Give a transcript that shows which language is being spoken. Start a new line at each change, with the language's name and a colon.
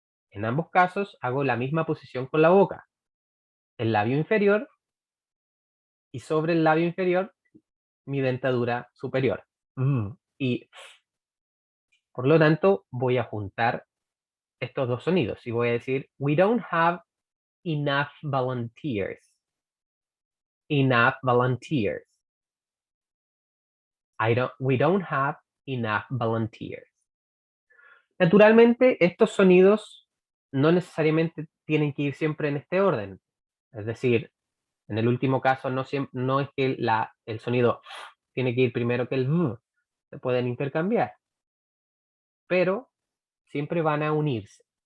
Spanish: En ambos casos hago la misma posición con la boca. El labio inferior y sobre el labio inferior mi dentadura superior. Y por lo tanto voy a juntar estos dos sonidos y voy a decir
English: we don't have enough volunteers. Enough volunteers. We don't have enough volunteers.
Spanish: Naturalmente, estos sonidos no necesariamente tienen que ir siempre en este orden. Es decir, En el último caso no es que el sonido tiene que ir primero que el v, se pueden intercambiar, pero siempre van a unirse.